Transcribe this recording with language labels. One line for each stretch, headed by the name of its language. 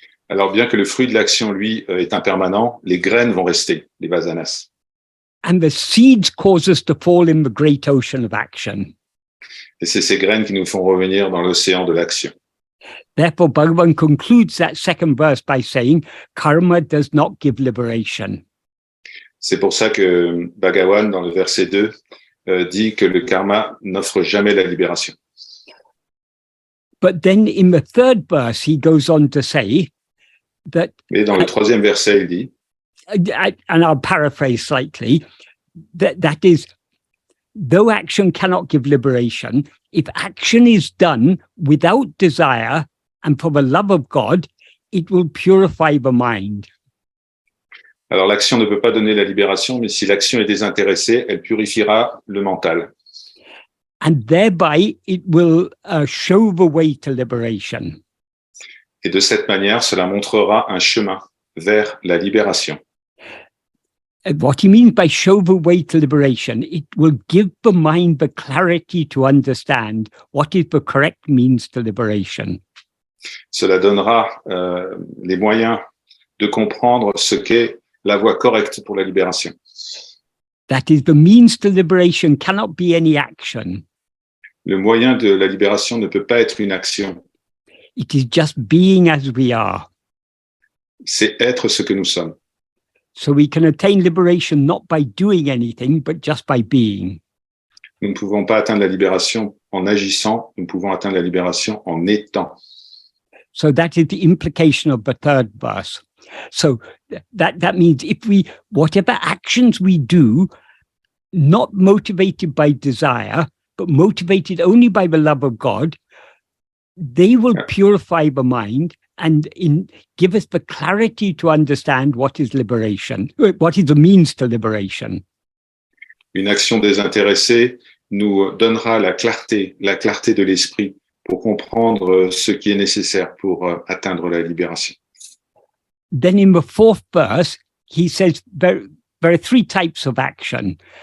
French: Alors, bien que le fruit de l'action, lui, est impermanent, les graines vont rester, les vasanas.
English: And the seeds cause us to fall in the great ocean of action.
French: Et c'est ces graines qui nous font revenir dans l'océan de l'action.
English: Therefore, Bhagavan concludes that second verse by saying, karma does not give liberation.
French: C'est pour ça que Bhagavan, dans le verset 2, dit que le karma n'offre jamais la libération.
English: But then in the third verse, he goes on to say that...
French: Et dans le 3e verset, il dit,
English: and I'll paraphrase slightly, that is, though action cannot give liberation, if action is done without desire and for the love of God, it will purify the mind.
French: Alors, l'action ne peut pas donner la libération, mais si l'action est désintéressée, elle purifiera le mental.
English: And thereby, it will show the way to liberation.
French: Et de cette manière, cela montrera un chemin vers la libération.
English: What he means by show the way to liberation, it will give the mind the clarity to understand what is the correct means to liberation.
French: Cela donnera les moyens de comprendre ce qu'est la voie correcte pour la libération.
English: That is, the means to liberation cannot be any action.
French: Le moyen de la libération ne peut pas être une action.
English: It is just being as we are.
French: C'est être ce que nous sommes.
English: So we can attain liberation not by doing anything, but just by being.
French: Nous ne pouvons pas atteindre la libération en agissant, nous pouvons atteindre la libération en étant.
English: So that is the implication of the third verse. So that means whatever actions we do, not motivated by desire, but motivated only by the love of God, they will purify the mind and give us the clarity to understand what is liberation, what is the means to liberation.
French: Une action désintéressée nous donnera la clarté de l'esprit pour comprendre ce qui est nécessaire pour atteindre la libération.
English: Then in the fourth verse, he says there are 3 types of action.